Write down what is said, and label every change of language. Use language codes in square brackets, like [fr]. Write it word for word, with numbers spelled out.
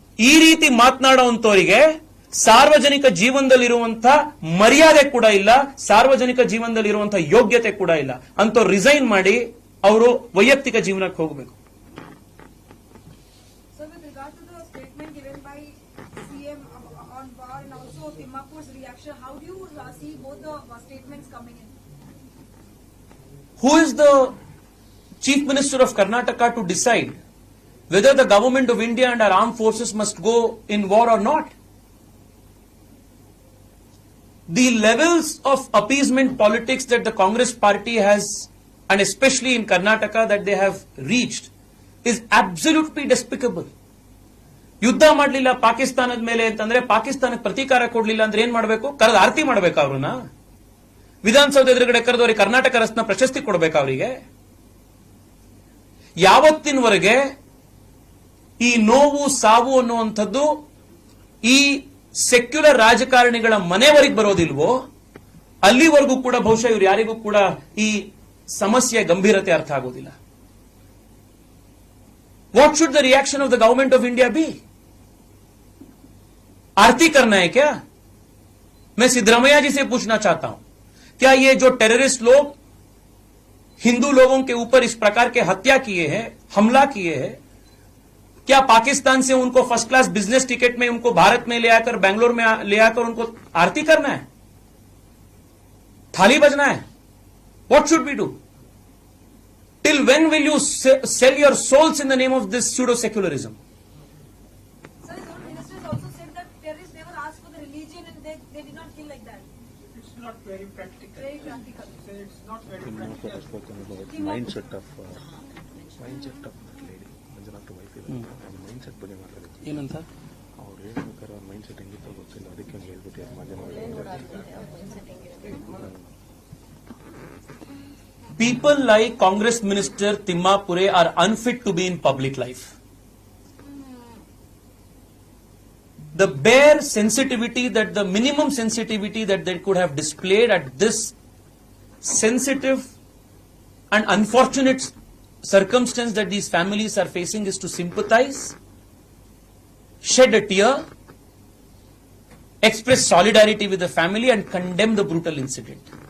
[kn] ಈ ರೀತಿ ಮಾತನಾಡುವಂತವರಿಗೆ ಸಾರ್ವಜನಿಕ ಜೀವನದಲ್ಲಿರುವಂತಹ ಮರ್ಯಾದೆ ಕೂಡ ಇಲ್ಲ, ಸಾರ್ವಜನಿಕ ಜೀವನದಲ್ಲಿರುವಂತಹ ಯೋಗ್ಯತೆ ಕೂಡ ಇಲ್ಲ. ಅಂತವ್ರು ರಿಸೈನ್ ಮಾಡಿ ಅವರು ವೈಯಕ್ತಿಕ ಜೀವನಕ್ಕೆ ಹೋಗಬೇಕು. [en] So with regard to the statement given by C M on war and also Timapur's reaction, how do you uh, see both the uh, statements coming in? Who is the Chief Minister of Karnataka to decide whether the government of India and our armed forces must go in war or not? The levels of appeasement politics that the Congress party has, and especially in Karnataka, that they have reached is absolutely despicable. [kn] ಯುದ್ಧ ಮಾಡಲಿಲ್ಲ ಪಾಕಿಸ್ತಾನದ ಮೇಲೆ ಅಂತಂದ್ರೆ, ಪಾಕಿಸ್ತಾನಕ್ಕೆ ಪ್ರತೀಕಾರ ಕೊಡ್ಲಿಲ್ಲ ಅಂದ್ರೆ ಏನ್ ಮಾಡಬೇಕು? ಕರೆದು ಆರತಿ ಮಾಡಬೇಕಾ ಅವ್ರನ್ನ? ವಿಧಾನಸೌಧ ಎದುರುಗಡೆ ಕರೆದು ಅವ್ರಿಗೆ ಕರ್ನಾಟಕ ರತ್ನ ಪ್ರಶಸ್ತಿ ಕೊಡಬೇಕಾ ಅವರಿಗೆ? ಯಾವತ್ತಿನವರೆಗೆ ಈ ನೋವು ಸಾವು ಅನ್ನುವಂಥದ್ದು ಈ ಸೆಕ್ಯುಲರ್ ರಾಜಕಾರಣಿಗಳ ಮನೆವರೆಗೆ ಬರೋದಿಲ್ವೋ ಅಲ್ಲಿವರೆಗೂ ಕೂಡ ಬಹುಶಃ ಇವ್ರು ಯಾರಿಗೂ ಕೂಡ ಈ ಸಮಸ್ಯೆಯ ಗಂಭೀರತೆ ಅರ್ಥ ಆಗೋದಿಲ್ಲ. [en] What should the reaction of the government of India be? [hi] आरती करना है क्या? मैं सिद्धरमैया जी से पूछना चाहता हूं, क्या ये जो टेररिस्ट लोग हिंदू लोगों के ऊपर इस प्रकार के हत्या किए हैं, हमला किए हैं, क्या पाकिस्तान से उनको फर्स्ट क्लास बिजनेस टिकट में उनको भारत में ले आकर, बेंगलोर में ले आकर उनको आरती करना है, थाली बजना है? [en] What should we do? Till when will you se- sell your souls in the name of this pseudo-secularism? Sir, his own ministers also said that terrorists never asked for the religion and they, they did not kill like that. It's not very practical. Very practical. So it's not very practical. Monica has spoken about mindset of uh, mindset of that lady. Manjanath wife [kn] ಇದೆ. mindset ಬಗ್ಗೆ ಮಾತಾಡಿದ್ರು. ಏನಂತ? ಅವ್ರು ಏನು ಪ್ರಕಾರ mindset ಹೆಂಗಿತ್ತು ಗೊತ್ತಿಲ್ಲ, ಅದಕ್ಕೆ ಹೇಳ್ಬಿಟ್ಟು ಯಾರು ಮಾಧ್ಯಮ. [en] People like Congress Minister Timmapure are unfit to be in public life. The bare sensitivity that the minimum sensitivity that they could have displayed at this sensitive and unfortunate circumstance that these families are facing is to sympathize, shed a tear, express solidarity with the family and condemn the brutal incident.